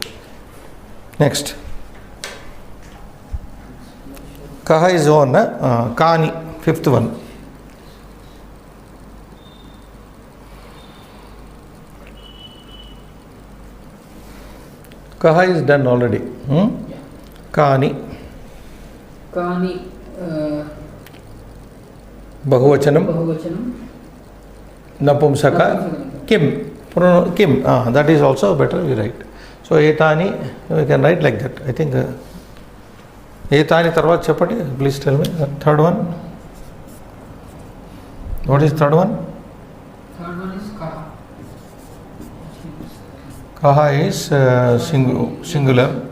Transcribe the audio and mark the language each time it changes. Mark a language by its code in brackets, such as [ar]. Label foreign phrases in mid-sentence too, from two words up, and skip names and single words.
[en] Next. Kaha is on, Kani, fifth one. Kaha is done already. Yeah. Kani. Kani. Bahuvachanam. Bahuvachanam. [sa] Napumsaka. Kim. Kim. [en] That is also better, we write. So, etani, we can write like that. I think. [sa] Etani tarvat chapati. [en] Please tell me. Third one. What is third one? Third one is Kaha. Kaha is singular.